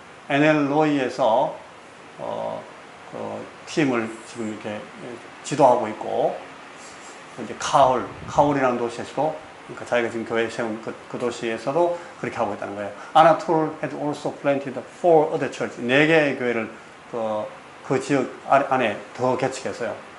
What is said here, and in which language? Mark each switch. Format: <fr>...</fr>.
<ko>Anel Noi에서 그 팀을 지금 이렇게 지도하고 있고, 이제 카울이라는 도시에서도, 그러니까 자기가 지금 교회 세운 그 도시에서도 그렇게 하고 있다는 거예요.</ko> <en>Anatole had also planted 4 other churches.</en> <ko>4개의 교회를 그 지역 안에 더 개척했어요.</ko>